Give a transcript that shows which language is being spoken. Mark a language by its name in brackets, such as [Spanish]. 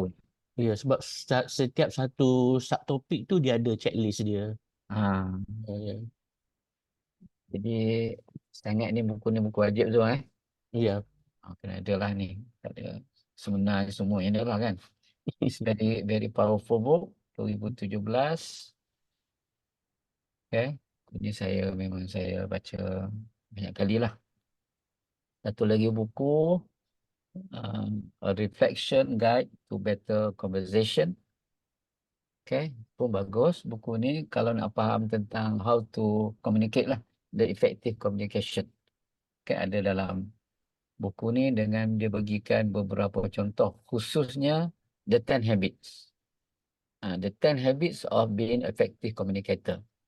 [Malay] buku ni. sebab setiap satu subtopik tu dia ada checklist dia. Ha, Ya. jadi saya ingat buku ni buku wajib tu Ya. kena ada lah ni. Ada sebenarnya semua yang ada lah kan. [English] It's very very powerful book 2017. [Malay] Okay. Ini memang saya baca banyak kali lah. Satu lagi buku, A Reflection Guide to Better Conversation. Okay, pun bagus buku ni kalau nak faham tentang [English] how to communicate [Malay] lah, [English] the effective communication. [Malay] Okay, ada dalam buku ni dengan dia bagikan beberapa contoh, khususnya [English] the 10 habits. The 10 habits of being effective communicator.